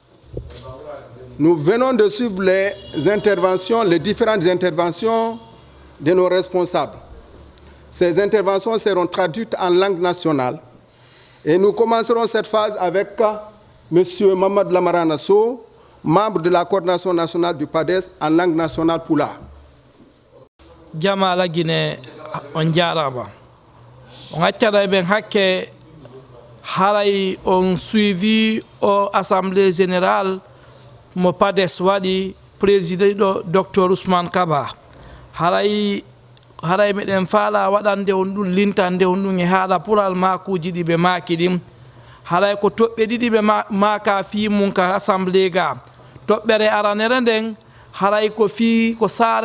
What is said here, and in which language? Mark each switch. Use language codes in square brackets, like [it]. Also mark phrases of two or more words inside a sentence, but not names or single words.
[fr] Nous venons de suivre les différentes interventions de nos responsables. Ces interventions seront traduites en langue nationale. Et nous commencerons cette phase avec M. Mamad Lamara Nasso, membre de la coordination nationale du PADES en langue nationale Pula. [ff] Jama la Guinée on jarama. On accada ben hakke haray on suivi [fr] au assemblée générale [ff] mo PADES wadi président Dr Ousmane Kaba. Haray meɗen faala waɗande on ɗum lintande on ɗum e haala pural makuji ɗi ɓe maaki ɗin haray ko toɓɓe ɗiɗi ɓe maaka fi mum ka assemblé ga toɓɓere aranere nden haray ko fi ko saare